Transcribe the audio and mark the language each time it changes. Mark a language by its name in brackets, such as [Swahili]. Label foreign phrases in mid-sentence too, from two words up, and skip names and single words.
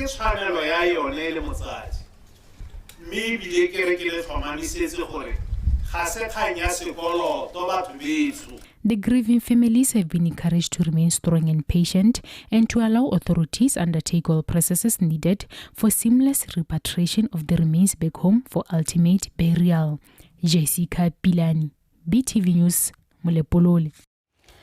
[Tswana] tshwanelo ya yone le motsadi mme ebile ke re ke le tlhomamisetse gore ga se kgang ya sekoloto batho betso. [English] The grieving families have been encouraged to remain strong and patient and to allow authorities undertake all processes needed for seamless repatriation of the remains back home for ultimate burial. Jessica Pilani, BTV News, Molepolole.